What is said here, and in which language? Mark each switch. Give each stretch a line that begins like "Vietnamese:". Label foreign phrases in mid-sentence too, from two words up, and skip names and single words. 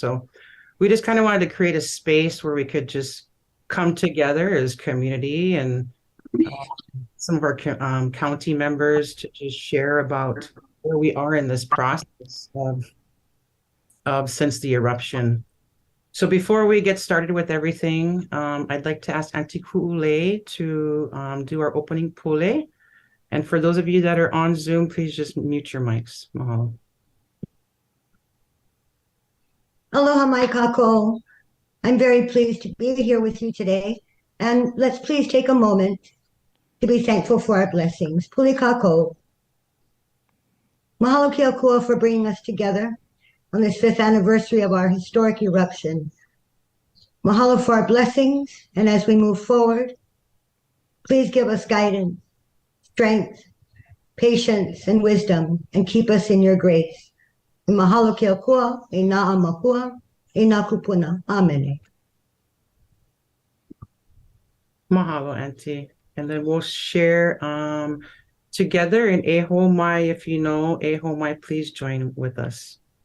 English: So we just kind of wanted to create a space where we could just come together as community and some of our county members to just share about where we are in this process of since the eruption. So before we get started with everything, I'd like to ask Auntie Ku'ulei to do our opening pule. And for those of you that are on Zoom, please just mute your mics. Mahalo.
Hawaiian: Aloha mai kako.
English: I'm very pleased to be here with you today. And let's please take a moment to be thankful for our blessings.
Hawaiian: Puli kako. Mahalo ke Akua
English: for bringing us together on this 5th anniversary of our historic eruption. Mahalo for our blessings, and as we move forward, please give us guidance, strength, patience, and wisdom, and keep us in your grace.
Hawaiian: Mahalo ke Akua, e na'a mahua, e nā kupuna.
English: Amen. Mahalo, Auntie. And then we'll share together in Eho Mai. If you know Eho Mai, please join with us.